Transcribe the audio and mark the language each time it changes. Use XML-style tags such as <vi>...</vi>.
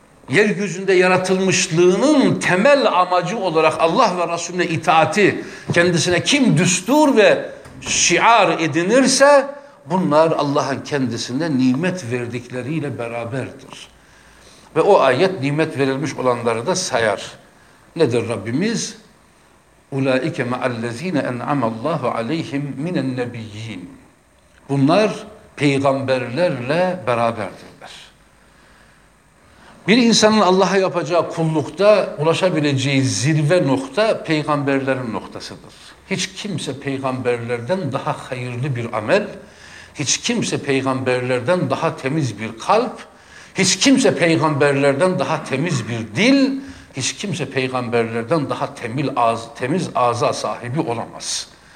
<tr>yeryüzünde yaratılmışlığının temel amacı olarak Allah ve Resulüne itaati kendisine kim düstur ve şiar edinirse, bunlar Allah'ın kendisine nimet verdikleriyle beraberdir. Ve o ayet nimet verilmiş olanları da sayar. Nedir Rabbimiz?</tr> <ar>اُولَٰئِكَ مَا الَّذ۪ينَ اَنْعَمَ اللّٰهُ عَلَيْهِمْ مِنَ النَّبِيِّينَ</ar> <tr>Bunlar peygamberlerle beraberdirler. Bir insanın Allah'a yapacağı kullukta ulaşabileceği zirve nokta peygamberlerin noktasıdır. Hiç kimse peygamberlerden daha hayırlı bir amel, hiç kimse peygamberlerden daha temiz bir kalp, hiç kimse peygamberlerden daha temiz bir dil, hiç kimse peygamberlerden daha temiz ağza sahibi olamaz.</tr>